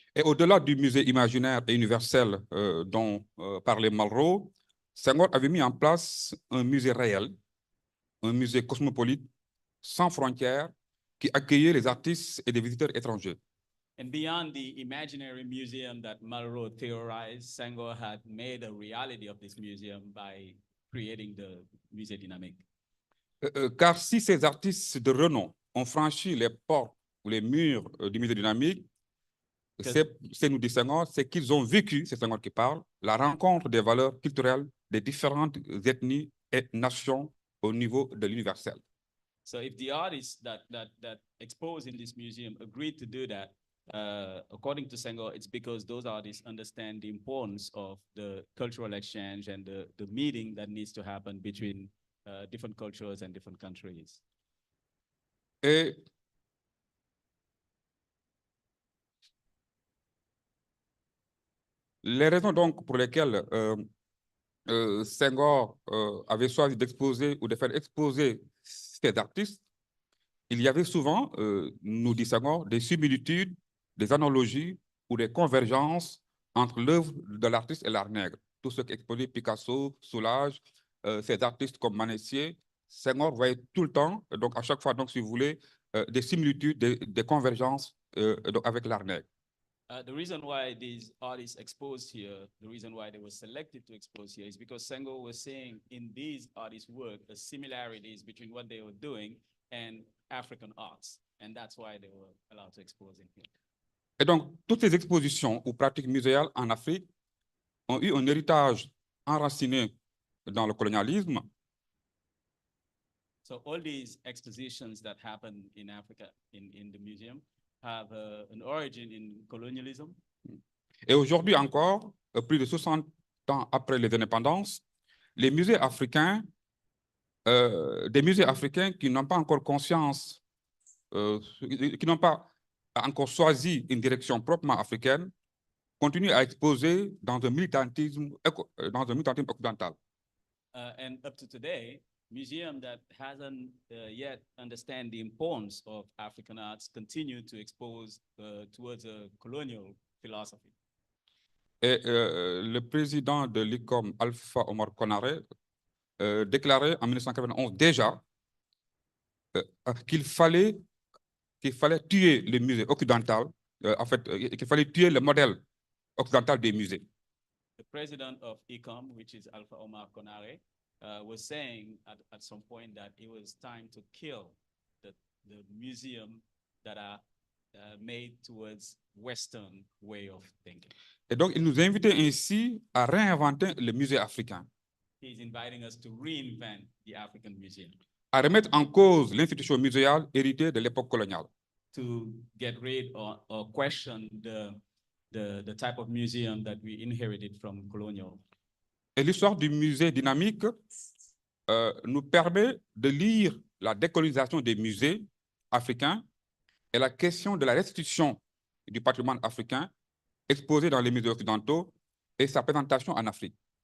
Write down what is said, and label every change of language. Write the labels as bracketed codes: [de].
[fr] Et au-delà du musée imaginaire et universel dont parlait Malraux, Senghor avait mis en place un musée réel, un musée cosmopolite, sans frontières, qui accueillait les artistes et des visiteurs étrangers. [en] And beyond the imaginary museum that Malraux theorized, Senghor had made a reality of this museum by creating the Musée dynamique. [fr] Car si ces artistes de renom ont franchi les portes ou les murs du musée dynamique, c'est nous dit Senghor, c'est qu'ils ont vécu, c'est Senghor qui parle, la rencontre des valeurs culturelles des différentes ethnies et nations au niveau de l'universel. [en] So if the artists that expose in this museum agreed to do that, according to Senghor, it's because those artists understand the importance of the cultural exchange and the meeting that needs to happen between different cultures and different countries. [fr] Et les raisons donc pour lesquelles Senghor avait choisi d'exposer ou de faire exposer ces artistes, il y avait souvent, nous dit Senghor, des similitudes, des analogies ou des convergences entre l'œuvre de l'artiste et l'art nègre. Tout ce qu'exposait Picasso, Soulages, ces artistes comme Manessier, Senghor voyait tout le temps, donc à chaque fois, donc, si vous voulez, des similitudes, des convergences donc avec l'art nègre. [en] The reason why these artists exposed here, the reason why they were selected to expose here is because Senghor was seeing in these artists' work the similarities between what they were doing and African arts. And that's why they were allowed to expose in here. [fr] Et donc, toutes ces expositions ou pratiques muséales en Afrique ont eu un héritage enraciné dans le colonialisme. [en] So all these expositions that happen in Africa, in the museum, have an origin in colonialism. [fr] Et aujourd'hui encore, plus de 60 ans après les indépendances, les musées africains, des musées africains qui n'ont pas encore conscience, qui n'ont pas encore choisi une direction proprement africaine, continuent à exposer dans un militantisme occidental. [en] And up to today, museum that hasn't yet understand the importance of African arts continue to expose towards a colonial philosophy. [fr] Et le président de l'ICOM, Alpha Omar Konaré, déclarait en 1991 déjà qu'il fallait tuer le musée occidental, en fait, qu'il fallait tuer le modèle occidental des musées. [en] The president of ICOM, which is Alpha Omar Konaré, was saying at some point that it was time to kill the museum that are made towards Western way of thinking. [fr] Et donc, il nous invitait ainsi à réinventer le musée africain, [en] He's inviting us to reinvent the African museum, [fr] à remettre en cause l'institution muséale héritée de l'époque coloniale. [en] to get rid or question the type of museum that we inherited from colonial. [fr] Et l'histoire du musée dynamique nous permet de lire la décolonisation des musées africains et la question de la restitution du patrimoine africain exposé dans les musées occidentaux et sa présentation en Afrique.